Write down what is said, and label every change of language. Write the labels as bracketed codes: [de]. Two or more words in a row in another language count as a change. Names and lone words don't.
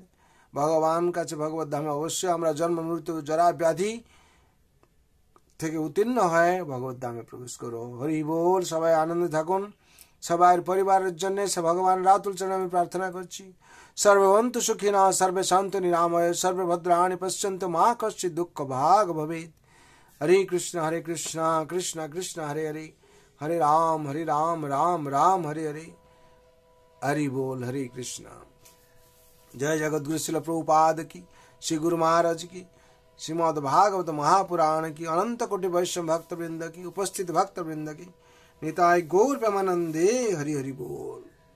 [bn] ভগবান কাছে ভগবত ধামে অবশ্যই আমরা জন্ম মৃত্যু জরা ব্যাধি থেকে উত্তীর্ণ হয়ে ভগবত ধামে প্রবেশ করো। হরি বল। সবাই আনন্দে থাকুন। সবাই পরিবারের জন্য সে ভগবান রাতুল চরণে আমি প্রার্থনা করছি। [sa] সর্বন্তু সুখিনা সর্বে শান্ত নিরাময় সর্বে ভদ্রাণি পশ্যন্তু মা কশ্চিৎ দুঃখ ভাগ ভবেৎ। হরে কৃষ্ণ কৃষ্ণ কৃষ্ণ হরে হরে, হরে রাম রাম রাম হরে হরে। [hi] हरि बोल। हरे कृष्णा। जय जगद्गुरु श्रील प्रभुपाद की, श्री गुरु महाराज की, श्रीमद् भागवत महापुराण की, अनंत कोटि वैष्णव भक्त वृंद की, उपस्थित भक्त वृंद की, निताय गौर प्रेमानंदे। हरि हरि बोल।